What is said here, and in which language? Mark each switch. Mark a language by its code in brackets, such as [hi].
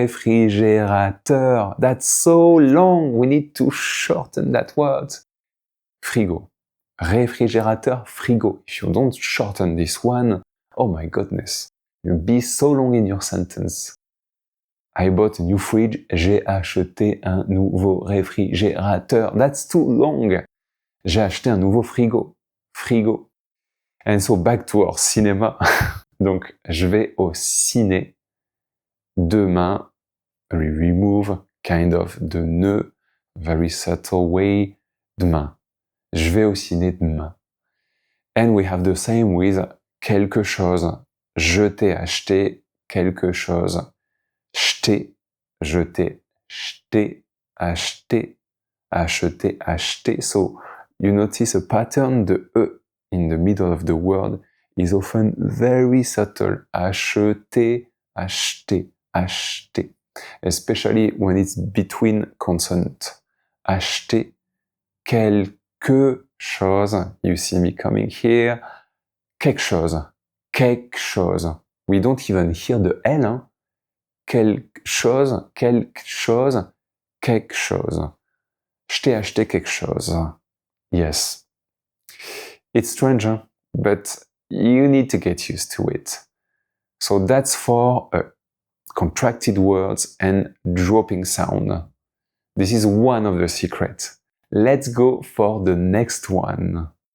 [en] Réfrigérateur. That's so long. We need to shorten that word. Frigo. Réfrigérateur, frigo. If you don't shorten this one, oh my goodness, you'll be so long in your sentence. I bought a new fridge. [fr] J'ai acheté un nouveau réfrigérateur. [en] That's too long. [fr] J'ai acheté un nouveau frigo. [en] Frigo. And so back to our cinéma. [fr] Donc, je vais au ciné. [en] Demain, we remove kind of the ne, very subtle way. [fr] Demain. Je vais au ciné demain. [en] And we have the same with quelque chose. [fr] Je t'ai acheté quelque chose. J't'ai, je t'ai, j't'ai, acheté, acheté, acheté. [en] So you notice a pattern, the E in the middle of the word is often very subtle. [fr] Acheté, acheté, acheté. [en] Especially when it's between consonants. [fr] Acheter quelque chose. [en] You see me coming here. [fr] Quelque chose. Quelque chose. [en] We don't even hear the L. Hein. [fr] Quelque chose, quelque chose, quelque chose. Je t'ai acheté quelque chose. [en] Yes. It's strange, hein? But you need to get used to it. So that's for contracted words and dropping sound. This is one of the secrets. Let's go for the next one.